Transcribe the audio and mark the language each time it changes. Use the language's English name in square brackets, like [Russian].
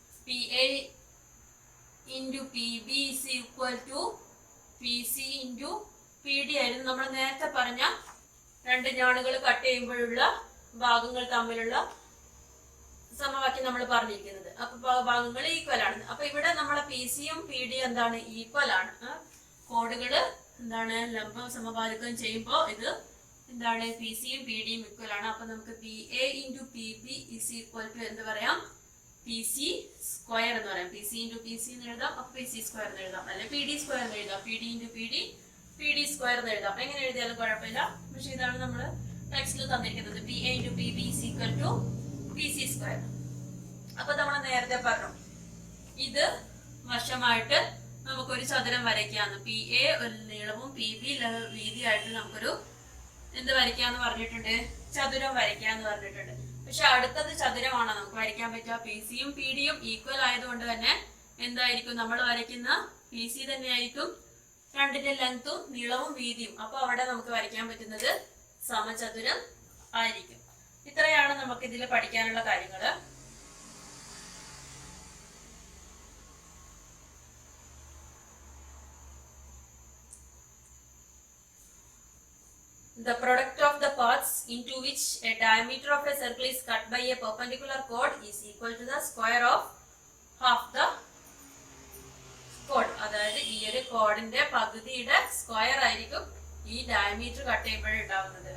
[English] PA into PB is equal to PC into PD [Malayalam] ആയിരുന്നു നമ്മൾ നേരത്തെ പറഞ്ഞ രണ്ട് ഞാണുകൾ കട്ട് ചെയ്യുമ്പോഴുള്ള ഭാഗങ്ങൾ തമ്മിലുള്ള സമവാക്യം നമ്മൾ പറഞ്ഞിരിക്കുന്നത്. അപ്പൊ ഭാഗങ്ങൾ ഈക്വൽ ആണ്. അപ്പൊ ഇവിടെ നമ്മളെ PCയും PD എന്താണ്? ഈക്വൽ ആണ്. കോഡുകള് എന്താണ്? ലംബം സമഭാജകം ചെയ്യുമ്പോൾ ഇത് എന്താണ്? PCയും PDയും ഈക്വൽ ആണ്. അപ്പൊ നമുക്ക് [English] PA into PB is equal to [Malayalam] എന്ത് പറയാം? PC സ്ക്വയർ എന്ന് പറയാം. PC into PC എന്ന് എഴുതാം, അപ്പൊ PC സ്ക്വയർ എന്ന് എഴുതാം, അല്ലെ PD സ്ക്വയർ എന്ന് എഴുതാം, PD into PD സ്ക്വയർ എന്ന് എഴുതാം. എങ്ങനെ എഴുതിയാലും കുഴപ്പമില്ല. പക്ഷെ ഇതാണ് നമ്മൾ ടെക്സ്റ്റിൽ തന്നിരിക്കുന്നത്. [English] PA into PB is equal to PC square. [Malayalam] അപ്പൊ നമ്മൾ നേരത്തെ പറഞ്ഞു ഇത് വശമായിട്ട് നമുക്കൊരു ചതുരം വരയ്ക്കാന്ന്. PA ഒരു നീളവും PB വീതിയായിട്ട് നമുക്കൊരു എന്ത് വരയ്ക്കാന്ന് പറഞ്ഞിട്ടുണ്ട്? ചതുരം വരയ്ക്കാന്ന് പറഞ്ഞിട്ടുണ്ട്. പക്ഷെ അടുത്തത് ചതുരമാണോ നമുക്ക് വരയ്ക്കാൻ പറ്റുക? PCയും PDയും ഈക്വൽ ആയതുകൊണ്ട് തന്നെ എന്തായിരിക്കും നമ്മൾ വരയ്ക്കുന്ന? PC തന്നെയായിരിക്കും രണ്ടിന്റെ ലെങ്ത്തും നീളവും വീതിയും. അപ്പൊ അവിടെ നമുക്ക് വരയ്ക്കാൻ പറ്റുന്നത് സമചതുരം ആയിരിക്കും. ഇത്രയാണ് നമുക്ക് ഇതിൽ പഠിക്കാനുള്ള കാര്യങ്ങള്. [English] The product of the paths into which a diameter of a circle is cut by a perpendicular chord is equal to the square of half the chord. [Malayalam] അതായത് ഈ ഒരു കോഡിന്റെ പകുതിയുടെ സ്ക്വയർ ആയിരിക്കും ഈ ഡയമീറ്റർ കട്ട് ചെയ്യുമ്പോഴേ ഉണ്ടാവുന്നത്.